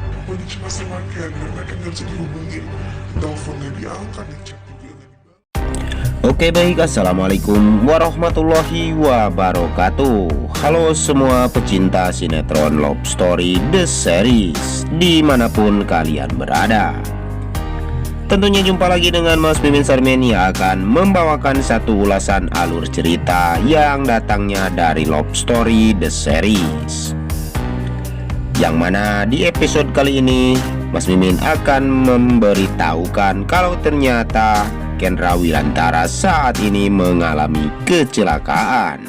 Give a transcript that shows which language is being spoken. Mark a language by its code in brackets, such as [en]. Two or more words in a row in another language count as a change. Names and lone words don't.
[tl] pwede siya masama Kendra na kendra sa dihubungin. [id] Teleponnya diangkat, dicek juga nggak dibalas. Oke baik, [ar] السلام عليكم ورحمة الله وبركاته. [id] Halo semua pecinta sinetron Love Story The Series dimanapun kalian berada. Tentunya jumpa lagi dengan Mas Mimin Sarmen yang akan membawakan satu ulasan alur cerita yang datangnya dari Love Story The Series, yang mana di episode kali ini Mas Mimin akan memberitahukan kalau ternyata Kendra Wilantara saat ini mengalami kecelakaan.